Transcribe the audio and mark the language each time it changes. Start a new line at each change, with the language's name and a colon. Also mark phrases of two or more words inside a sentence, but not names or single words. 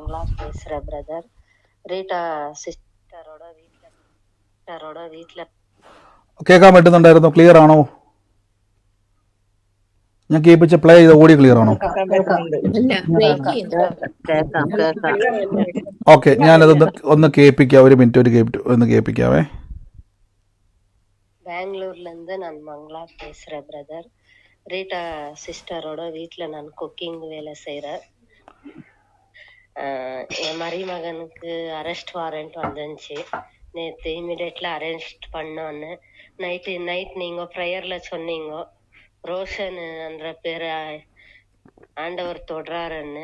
Malayalam: കേൾക്കാൻ പറ്റുന്നുണ്ടായിരുന്നു? ക്ലിയർ ആണോ? ഞാൻ കേൾപ്പിച്ച പ്ലേ ചെയ്ത
English: audio clear
Malayalam: ആണോ? ഓക്കെ, ഞാനത് ഒന്ന് കേൾപ്പിക്കാം. ഒരു മിനിറ്റ് ഒന്ന് കേൾപ്പിക്കാവേ.
Tamil: பெங்களூர்ல இருந்து நான் மங்களா பேசுறேன் பிரதர். ரீட்டா சிஸ்டரோட வீட்டில் நான் குக்கிங் வேலை செய்கிறேன். என் மருமகனுக்கு
English: arrest warrant
Tamil: வந்துச்சு. நேற்று இமீடியட்ல அரெஸ்ட் பண்ணோன்னு நைட் நீங்கள் ப்ரேயரில் சொன்னீங்க ரோஷன்ன்ற பேரை ஆண்டவர் தொடுறாருன்னு.